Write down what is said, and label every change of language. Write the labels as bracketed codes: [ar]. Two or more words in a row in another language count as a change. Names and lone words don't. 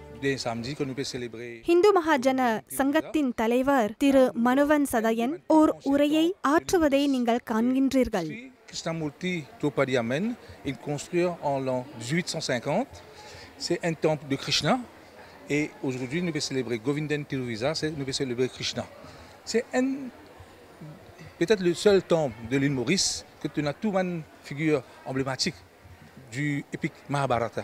[fr] dès samedi que nous pouvons célébrer. [ta] இந்து மகாஜன சங்கத்தின் தலைவர் திரு மனுவன் சதயன் ஓர் உரையை ஆற்றுவதை நீங்கள் காண்கின்றீர்கள். [fr] Krishnamurti Drupadiamen est construit en l'an 1850. C'est un temple de Krishna. Et aujourd'hui, nous pouvons célébrer Govindan Tiruvisa, nous pouvons célébrer Krishna. C'est peut-être le seul temple de l'île Maurice que tu as toute une figure emblématique du épique Mahabharata.